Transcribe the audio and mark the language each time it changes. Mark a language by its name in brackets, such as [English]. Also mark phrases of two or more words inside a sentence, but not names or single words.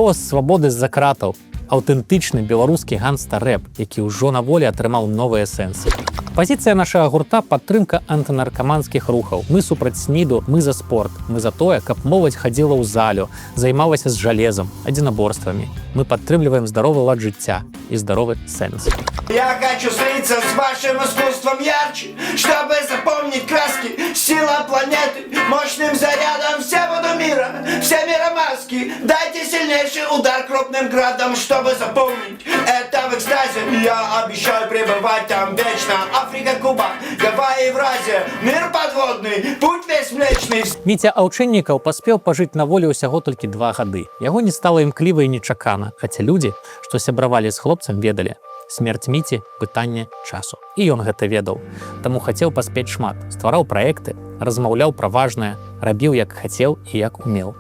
[Belarusian] Голас свабоды з-за кратаў. Аўтэнтычны беларускі ганста-рэп, які ўжо на волі атрымаў новыя сэнсы. Пазіцыя нашага гурта – падтрымка антынаркаманскіх рухаў. Мы супраць СНІДу, мы за спорт. Мы за тое, каб моладзь хадзіла ў залю, займалася з жалезам, адзінаборствамі. Мы падтрымліваем здаровы лад жыцця і здаровы сэнс. [Russian] Я хочу слиться с вашим искусством ярче, чтобы запомнить краски, сила планеты, мощным зарядом все буду мира, все миромаски. Дайте сильнейший удар крупным градом, чтобы запомнить это в экстазе. Я обещаю пребывать там вечно. Африка, Куба, Гавайи, Евразия, мир подводный, путь весь млечный. [Belarusian] Міця Аўчыннікаў паспеў пажыць на волі ўсяго толькі 2 гады. Яго не стала імкліва і нечакана, хаця людзі, што сябравалі з хлопцам, ведалі. Смерць Міці – пытанне часу. І ён гэта ведаў. Таму хацеў паспець шмат. Ствараў праекты, размаўляў пра важнае, рабіў як хацеў і як умеў.